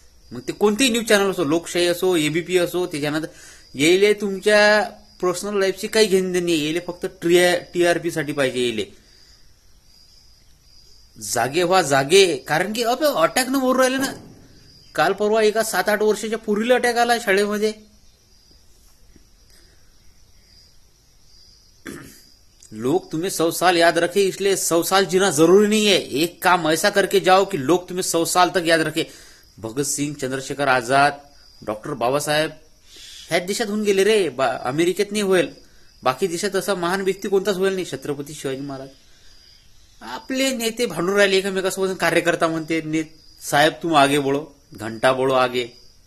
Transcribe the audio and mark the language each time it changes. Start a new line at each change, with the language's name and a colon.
Marathi: मग ते कोणतेही न्यूज चॅनल असो, लोकशाही असो, एबीपी असो, त्याच्यानंतर येईल तुमच्या पर्सनल लाईफची काही घेणं देणे, येईल फक्त टीआरपी साठी पाहिजे. येईल जागे व्हा जागे. कारण की अटॅक न मरून राहिले ना. काल परवा एका 7-8 वर्षाच्या पूर्वीला अटॅक आला शाळेमध्ये.
Hindi: लोग तुम्हें 100 साल याद रखे, इसलिए 100 साल जीना जरूरी नहीं है. एक काम ऐसा करके जाओ कि लोग तुम्हें 100 साल तक याद रखे.
Marathi: भगत सिंग, चंद्रशेखर आझाद, डॉक्टर बाबासाहेब ह्याच देशात होऊन गेले रे. अमेरिकेत नाही होईल, बाकी देशात असा महान व्यक्ती कोणताच होईल नाही. छत्रपती शिवाजी महाराज. आपले नेते भांडून राहिले एकमेकासोबत. कार्यकर्ता म्हणते साहेब
Hindi: तुम आगे बोलो, घंटा बोलो आगे.